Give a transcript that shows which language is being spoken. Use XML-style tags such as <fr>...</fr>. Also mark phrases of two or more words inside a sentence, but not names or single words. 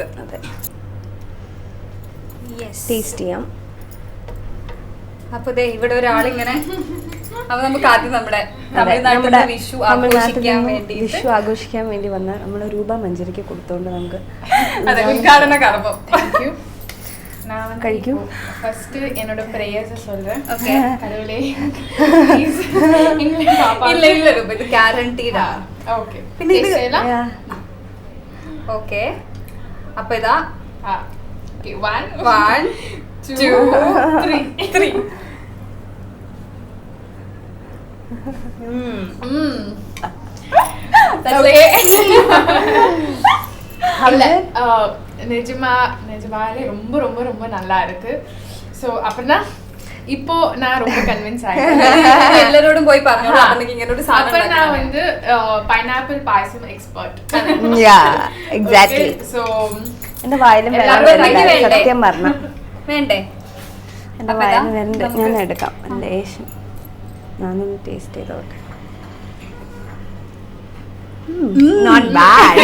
<ml>അതെ, ടേസ്റ്റ് ചെയ്യാം. അപ്പൊ ഇവിടെ ഒരാളിങ്ങനെ, അപ്പൊ നമുക്ക് ആദ്യം നമ്മുടെ തമിഴ്നാട്ടിലെ വിഷു ആഘോഷിക്കാൻ വേണ്ടി വന്ന നമ്മളെ രൂപ മഞ്ചരിക്ക് കൊടുത്തോണ്ട് നമുക്ക് ഉദ്ഘാടന കർമ്മം കഴിക്കൂ.</ml> <ta>ஃபர்ஸ்ட் என்னோட பிரேயர்ஸ் சொல்றேன்.</ta> <en>ஓகே,</en> <ta>கடவுளே இல்ல ரூபா, இது கேரண்டீடா.</ta> <en>ஓகே,</en> <ml>പിന്നെ ഇത്</ml> <en>ஓகே.</en> <ta>அப்ப இதா</ta> <en>ஓகே, 1 2 3. ஓகே.</en> <ta>நிஜமாலே ரொம்ப ரொம்ப ரொம்ப நல்லா இருக்கு. ஸோ அப்படின்னா இப்போ நான் ரொம்ப கன்வின்ஸ்</ta> <ml>എല്ലാരോടും പോയി പറഞ്ഞോളൂ അപർണയ്ക്ക് ഇങ്ങനെ ഒരു സാധനം</ml> <ta>அப்ப நான்</ta> <ml>ഉണ്ടാക്കാൻ. வந்து പൈനാപ്പിൾ പായസം എക്സ്പെർട്ട്</ml> <en>എക്സാക്ട്ലി സോ</en> <ml>എന്റെ വായിലും വെള്ളം എല്ലാവരും വരുന്നില്ല, വേണ്ടേ? സത്യം പറഞ്ഞ വേണ്ടേ? എന്റെ അപ്പൊ ഇതാ, വായിലും വരുന്നുണ്ട്. നമുക്ക് ഞാൻ എടുക്കാം ലേശം ഞാനൊന്ന് ടേസ്റ്റ് ചെയ്തോട്ടെ.</ml> <en>Not bad.</en>